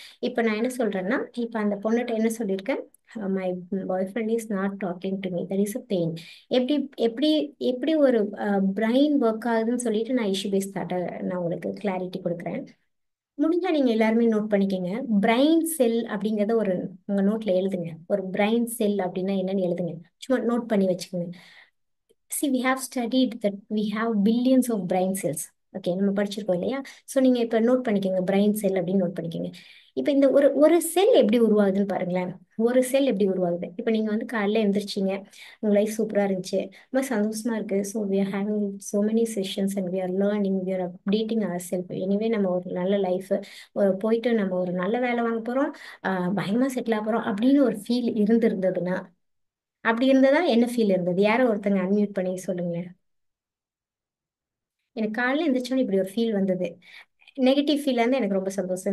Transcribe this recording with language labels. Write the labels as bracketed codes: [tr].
[ta] இப்போ நான் என்ன சொல்றேன்னா, இப்போ அந்த பொண்ணுகிட்ட என்ன சொல்லியிருக்கேன், [en] My boyfriend is not talking to me, that is a pain. [ta] எப்படி எப்படி எப்படி ஒரு பிரைன் ஒர்க் ஆகுதுன்னு சொல்லிட்டு நான் இஷ்யூ பேஸ் தாட்ட நான் உங்களுக்கு கிளாரிட்டி கொடுக்குறேன். முடிஞ்சா நீங்க எல்லாருமே நோட் பண்ணிக்கங்க. பிரைன் செல் அப்படிங்கறத ஒரு உங்க நோட்ல எழுதுங்க. ஒரு பிரைன் செல் அப்படின்னா என்னன்னு எழுதுங்க. சும்மா நோட் பண்ணி வச்சுக்கோங்க. [en] See, we have studied that we have billions of brain cells. [ta] Okay, நம்ம படிச்சிருக்கோம் இல்லையா? ஸோ நீங்க இப்போ நோட் பண்ணிக்கோங்க, பிரைன் செல் அப்படின்னு நோட் பண்ணிக்கோங்க. இப்போ இந்த ஒரு ஒரு செல் எப்படி உருவாகுதுன்னு பாருங்களேன். ஒரு செல் எப்படி உருவாகுது? இப்போ நீங்க வந்து காலைல எழுந்திரிச்சிங்க, உங்க லைஃப் சூப்பரா இருந்துச்சு, ரொம்ப சந்தோஷமா இருக்கு. [en] So we are having so many sessions and we are learning, we are updating ourselves. [ta] Anyway நம்ம ஒரு நல்ல லைஃப் போயிட்டு நம்ம ஒரு நல்ல வேலை வாங்க போறோம், பயங்கரமா செட்டில் ஆக போறோம் அப்படின்னு ஒரு ஃபீல் இருந்திருந்ததுன்னா, அப்படி இருந்ததா என்ன ஃபீல் இருந்தது? யாரோ ஒருத்தங்க அன்மியூட் பண்ணி சொல்லுங்க. எனக்கு காலையில எந்திரிச்சோன்னு இப்படி ஒரு ஃபீல் வந்தது. நெகட்டிவ் ஃபீல் வந்து எனக்கு ரொம்ப சந்தோஷம்.